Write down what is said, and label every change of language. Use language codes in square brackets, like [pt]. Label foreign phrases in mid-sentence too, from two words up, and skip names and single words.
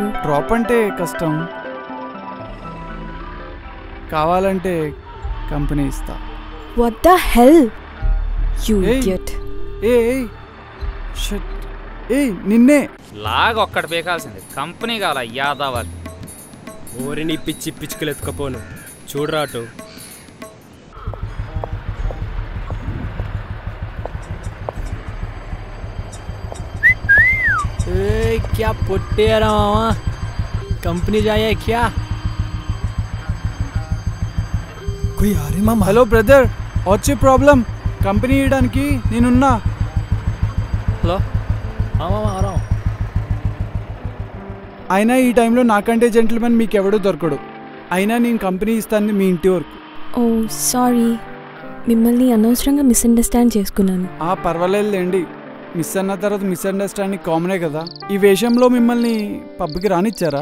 [te] డ్రాప్ అంటే కష్టం, కావాలంటే కంపెనీ ఇస్తా. [en] what the hell you idiot. [te] నిన్నే లాగా ఒక్కటి పీకాల్సింది. కంపెనీ కావాలా యాదవ్? ఊరిని పిచ్చి పిచ్చుకలు ఎత్తుకపోను. చూడరా అటు. [hi] क्या पुट्टे रहा मामा, कंपनी जाए क्या? कोई आ रही मामा. [te] హలో బ్రదర్, వచ్చే ప్రాబ్లం కంపెనీ ఇవ్వడానికి నేనున్నా. [hi] హలో మామా, आ रहा हूं. [te] అయినా ఈ టైంలో నాకంటే జెంటిల్మెన్ మీకు ఎవడో దొరకడు. అయినా నేను కంపెనీ ఇస్తాను మీ ఇంటి వరకు. ఓ సారీ, మిమ్మల్ని అనవసరంగా మిస్అండర్స్టాండ్ చేసుకున్నాను. పర్వాలేదులేండి, మిస్ అన్న తర్వాత మిస్అండర్స్టాండింగ్ కామనే కదా. ఈ వేషంలో మిమ్మల్ని పబ్కి రానిచ్చారా?